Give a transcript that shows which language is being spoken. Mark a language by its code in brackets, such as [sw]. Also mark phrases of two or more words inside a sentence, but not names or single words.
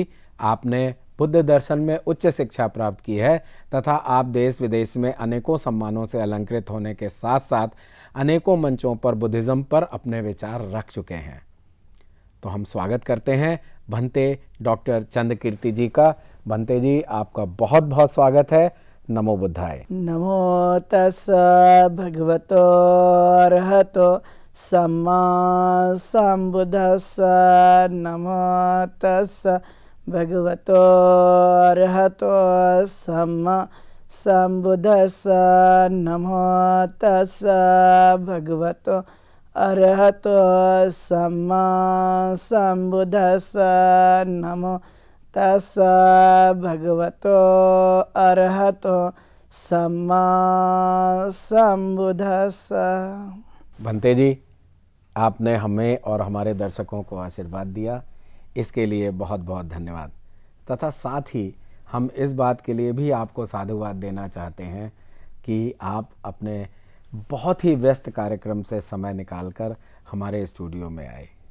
[hi] आपने बुद्ध दर्शन में उच्च शिक्षा प्राप्त की है तथा आप देश विदेश में अनेकों सम्मानों से अलंकृत होने के साथ साथ अनेकों मंचों पर बुद्धिज्म पर अपने विचार रख चुके हैं। तो हम स्वागत करते हैं भंते डॉक्टर चिंदकीर्ति जी का। भंते जी, आपका बहुत बहुत स्वागत है। [pi] नमो बुद्धाय। नमो तस्सा भगवतो अरहतो सम्मा सम्बुद्धस्सा। नमो तस्सा भगवतो अरहतो सम्मा सम्बुद्धस्सा। नमो तस्सा भगवतो अरहतो सम्मा सम्बुद्धस्सा। नमो तस्सा भगवतो अरहतो सम्मा सम्बुद्धस्सा। [hi] भंते जी, आपने हमें और हमारे दर्शकों को आशीर्वाद दिया, इसके लिए बहुत बहुत धन्यवाद। तथा साथ ही हम इस बात के लिए भी आपको साधुवाद देना चाहते हैं कि आप अपने बहुत ही व्यस्त कार्यक्रम से समय निकालकर हमारे स्टूडियो में आए।